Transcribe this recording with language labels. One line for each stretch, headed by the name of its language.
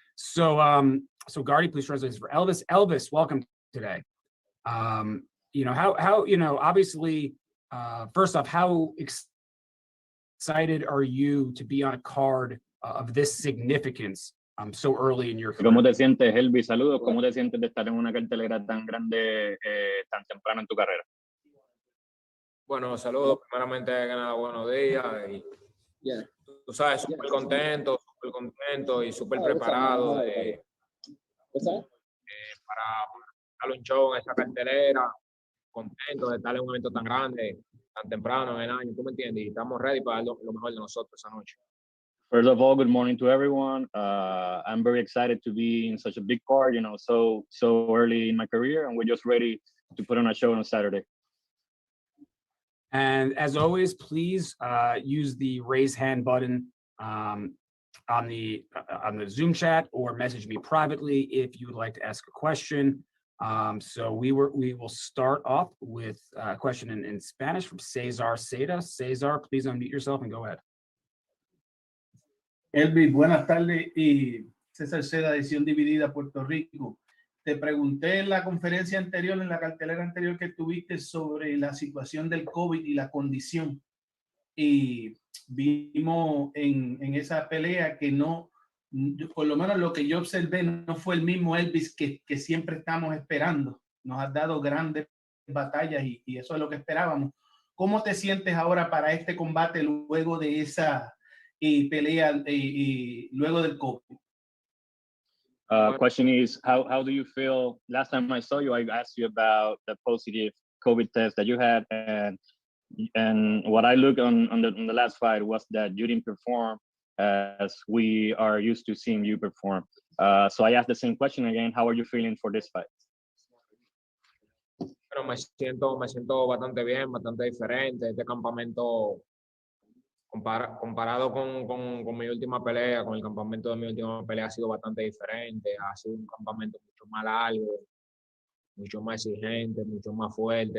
English: So Gardy, please translate this for Elvis. Elvis, welcome today. Obviously, first off, how excited are you to be on a card of this significance so early in your career?
Spanish: ¿Cómo te sientes, Elvis? Saludos. ¿Cómo te sientes de estar en una cartelera tan grande tan temprano en tu carrera? Bueno, saludos. Primeramente, que nada, buenos días. Y, tú sabes, súper contento y súper preparado para darle un show en esa cartelera. Contento de estar en un evento tan grande, tan temprano en el año, ¿tú me entiendes? Y estamos
English: ready
Spanish: para dar lo mejor de nosotros esa noche.
English: First of all, good morning to everyone. I'm very excited to be in such a big card, so early in my career, and we're just ready to put on a show on Saturday. And as always, please use the raise hand button on the Zoom chat, or message me privately if you would like to ask a question. So we will start off with a question in Spanish from Cesar Seda. Cesar, please unmute yourself and go ahead.
Spanish: Elvis, buenas tardes. Y César Seda, edición dividida, Puerto Rico. Te pregunté en la conferencia anterior, en la cartelera anterior que tuviste, sobre la situación del COVID y la condición. Y vimos en esa pelea que no, por lo menos lo que yo observé, no fue el mismo Elvis que siempre estamos esperando. Nos has dado grandes batallas y eso es lo que esperábamos. ¿Cómo te sientes ahora para este combate luego de esa pelea luego del COVID?
English: Question is, how do you feel? Last time I saw you, I asked you about the positive COVID test that you had, and what I looked on the last fight was that you didn't perform as we are used to seeing you perform. So I asked the same question again. How are you feeling for this fight?
Spanish: Pero me siento bastante bien, bastante diferente. Este campamento, comparado con mi última pelea, con el campamento de mi última pelea, ha sido bastante diferente. Ha sido un campamento mucho más largo, mucho más exigente, mucho más fuerte.